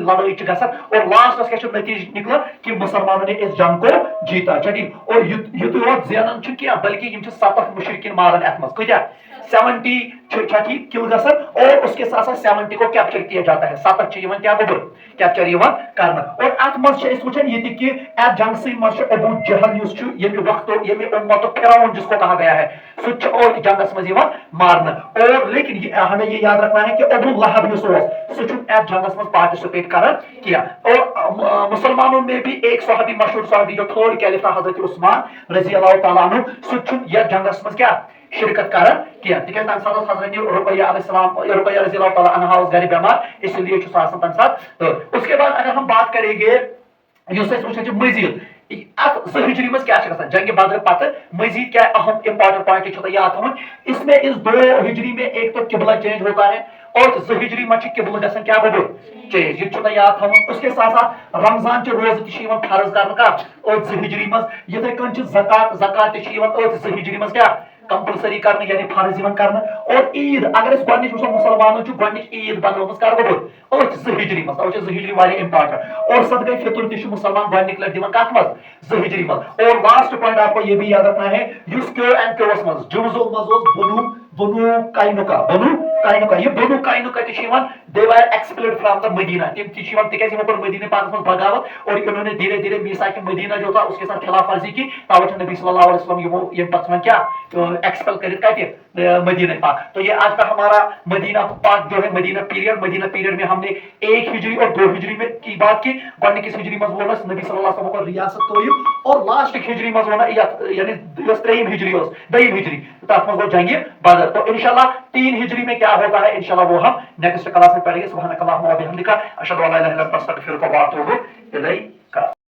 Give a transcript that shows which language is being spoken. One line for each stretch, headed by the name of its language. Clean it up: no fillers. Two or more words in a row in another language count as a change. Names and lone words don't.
Kashmiri: لڑٲے چھِ گژھان اور لاسٹس کیٛاہ چھُ نتیجہٕ نکلان
Urdu: کہ مسلمانوں نے اس جنگ کو جیتا
Kashmiri: چھا ٹھیٖک اور یُتُے یوت زینان چھُ کینٛہہ بلکہ یم چھِ 70 مشرکین ماران اتھ منٛز کۭتیاہ 70 چھا ٹھیٖک کل گژھان
Urdu: اور اس کے ساتھ ساتھ 70 کو کیپچر کیا جاتا ہے
Kashmiri: 7 چھِ یِوان کیٛاہ گوٚبُر کیپچر یِوان کرنہٕ اور اتھ منٛز چھِ أسۍ وٕچھان ییٚتہِ کہ اتھ جنگسٕے منٛز چھُ ابو جہل یُس چھُ ییٚمہِ وقتُک ییٚمہِ اُمتُک
Urdu: فرعون جس کو کہا گیا ہے
Kashmiri: سُہ تہِ چھُ اور جنگس منٛز یِوان مارنہٕ اور
Urdu: لیکن ہمیں یہ یاد رکھنا ہے کہ
Kashmiri: ابو لہب یُس اوس سُہ چھُنہٕ اتھ جنگس منٛز پارٹِسپیٹ کران کینٛہہ
Urdu: اور مسلمانوں میں بھی ایک صحابی مشہور صحابی جو
English: third caliph
Urdu: تھا حضرت عثمان رضی اللہ تعالیٰ عنہ
Kashmiri: سُہ تہِ چھُنہٕ یتھ جنگس منٛز کیٛاہ شرکت کران کینٛہہ تِکیٛازِ تمہِ ساتہٕ اوس حضرت رقیہ علیہ السلام رقیہ رضی اللہ تعالیٰ عنہا اوس گرِ بیمار
Urdu: اسی لیے
Kashmiri: چھُ سُہ آسان تمہِ ساتہٕ
Urdu: اس کے بعد اگر ہم بات کریں گے
Kashmiri: یُس أسۍ وٕچھان چھِ مزید اتھ 2 ہجری منٛز کیٛاہ چھُ گژھان جنگہِ بدر پتہٕ
Urdu: مزید کیا اہم
English: important point
Kashmiri: چھُ تۄہہِ یاد تھاوُن
Urdu: اس میں اس 2 ہجری میں ایک تو قبلہ چینج ہوتا ہے
Kashmiri: اور 2 ہجری منٛز چھُ قبلہ گژھان کیٛاہ گوٚبُر چینج یہ چھُ تۄہہِ یاد تھاوُن
Urdu: اس کے ساتھ ساتھ
Kashmiri: رمضان چہِ روزٕ تہِ چھِ یِوان فرض کرنہٕ کتھ 2 ہجری منٛز یِتھے کٔنۍ چھِ زکات تہِ چھِ یِوان 2 ہجری منٛز کیٛاہ کمپلسری کرنے یعنی فرض یوان کرنے
Urdu: اور
Kashmiri: عید اگر اس گۄڈنِچ وٕچھو مسلمانو چھُ گۄڈنِچ عید بنٲومٕژ کر گوٚبُر 2 ہجری منٛز توے چھِ 2 ہجری واریاہ امپارٹنٹ اور صدقہ فطر تہِ چھُ مسلمان گۄڈنِکۍ لٹہِ دِوان کتھ منٛز 2 ہجری منٛز اور
English: last point
Urdu: آپ کو یہ بھی یاد رکھنا ہے
Kashmiri: یُس کیو اینڈ کیوس منٛز جُرزُل منٛز اوس بنو قینُقا یہ بنو قینُقا تہِ چھِ یِوان
English: they were expelled from the
Kashmiri: مدینہ تِم تہِ چھِ یِوان تِکیٛازِ یِمو کوٚر مدینہ پاکس منٛز بغاوت
Urdu: اور انہوں نے دھیرے دھیرے میثاق مدینہ جو تھا اس کے ساتھ خلاف ورزی کی
Kashmiri: توے چھُ نبی صلی اللہ علیہ وسلم یِمو ییٚمہِ پتہٕ ژھٕنان کیٛاہ ایکسپل کٔرِتھ کتہِ مدینہ پاک
Urdu: تو یہ آج کا ہمارا مدینہ پاک جو ہے مدینہ پیریڈ میں ہم نے 1 ہجری اور 2 ہجری میں کی بات کی
Kashmiri: گۄڈنِکِس ہجری منٛز ووٚن اَسہِ نبی صلی اللہ علیہ وسلم کو ریاست قٲیِم اور لاسٹٕکۍ ہجری منٛز ووٚن یعنی یۄس 3 ہجری ٲس 2 ہجری تتھ منٛز گوٚو جنگہِ بدر
Urdu: تو انشاءاللہ 3 ہجری میں کیا ہوتا ہے انشاءاللہ وہ ہم
English: next class
Urdu: میں پڑھیں گے
Arabic: سبحانک اللہم و بحمدک اشہد ان لا الہ الا انت استغفرک و اتوب الیک